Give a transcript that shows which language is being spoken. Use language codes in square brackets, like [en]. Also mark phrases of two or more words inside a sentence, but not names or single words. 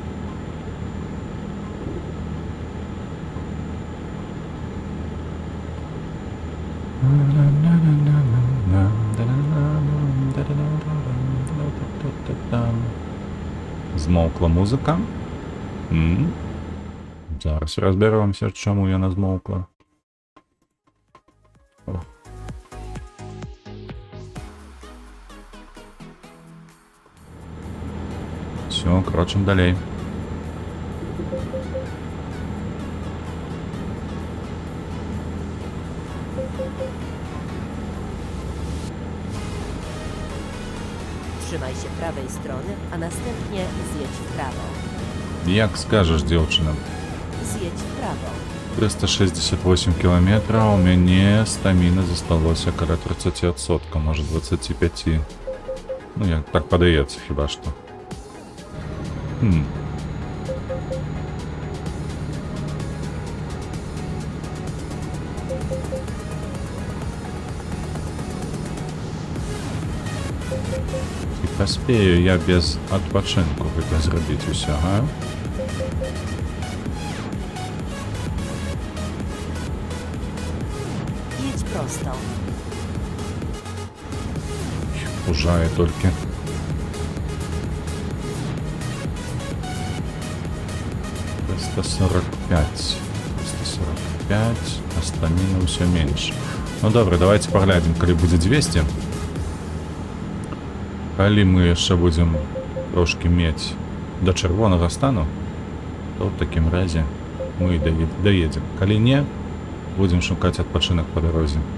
[uk] Змовкла музика. Зараз розберемося, чому вона змовкла. О. Все, крочим далі. [pl] Trzymaj się prawej strony, a następnie zjedź w prawo. [uk] Як скажеш, дівчина. [pl] Zjedź w prawo. [uk] 368 кілометрів, у мене стаміни зосталося коли 30%, може 25. Ну, як так подається хіба що. І поспею я без відпочинку це зробити усе, га? [pl] Jedź prosto. [uk] Пужає тільки. Просто 45. 145, а стаміна все менше. Ну добре, давайте поглядим, коли буде 200. [be] Коли ми яшчэ будем трошки мець до чырвонага стану, то в такім разе мы доедем. Коли не, будем шукаць адпачынак по дарозе.